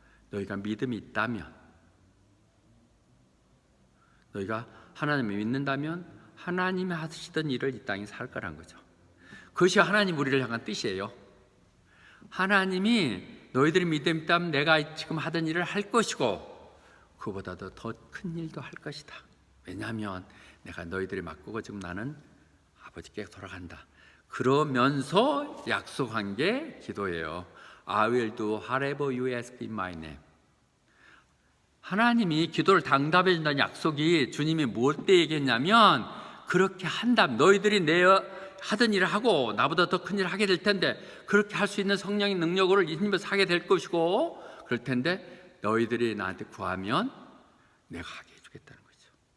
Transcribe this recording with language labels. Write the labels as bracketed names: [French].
[Korean] 너희가 믿음이 있다면, 너희가 하나님을 믿는다면 하나님이 하시던 일을 이 땅에 살 거란 거죠. 그것이 하나님 우리를 향한 뜻이에요. 하나님이 너희들이 믿음이 있다면 내가 지금 하던 일을 할 것이고 그보다도 더 큰 일도 할 것이다. 왜냐하면 내가 너희들이 맡고 지금 나는 아버지께 돌아간다. 그러면서 약속한 게 기도예요. [English] I will do whatever you ask in my name. [Korean] 하나님이 기도를 당답해 준다는 약속이 주님이 뭘 때 얘기했냐면 그렇게 한다면 너희들이 내 하던 일을 하고 나보다 더 큰 일을 하게 될 텐데 그렇게 할 수 있는 성령의 능력을 힘입어서 하게 될 것이고 그럴 텐데 너희들이 나한테 구하면 내가 하게 해주겠다는 거죠.